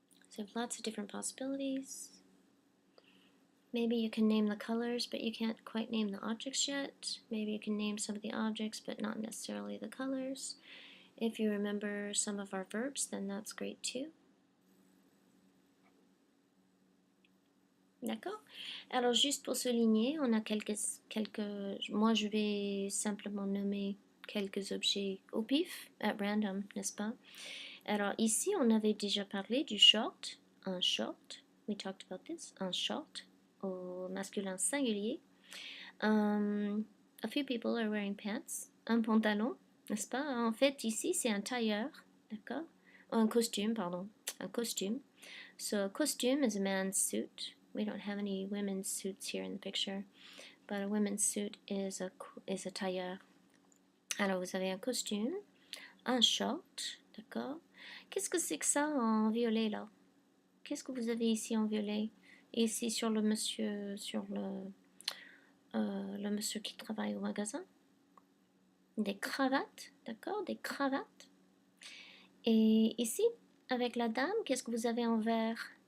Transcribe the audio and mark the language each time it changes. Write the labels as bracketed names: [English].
[English] So lots of different possibilities. Maybe you can name the colors, but you can't quite name the objects yet. Maybe you can name some of the objects, but not necessarily the colors. If you remember some of our verbs, then that's great too. [French] D'accord? Alors juste pour souligner, on a quelques... Moi je vais simplement nommer quelques objets au pif, [English] at random, [French] n'est-ce pas? Alors ici, on avait déjà parlé du short, un short. [English] We talked about this, [French] un short au masculin singulier. [English] A few people are wearing pants, [French] un pantalon, n'est-ce pas? En fait, ici, c'est un tailleur, d'accord? Un costume, pardon, un costume. [English] So a costume is a man's suit. We don't have any women's suits here in the picture, but a women's suit is a tailleur. [French] Alors, vous avez un costume, un short, d'accord? Qu'est-ce que c'est que ça en violet, là? Qu'est-ce que vous avez ici en violet? Et ici, sur le monsieur, le monsieur qui travaille au magasin? Des cravates, d'accord? Des cravates. Et ici, avec la dame, qu'est-ce que vous avez en vert?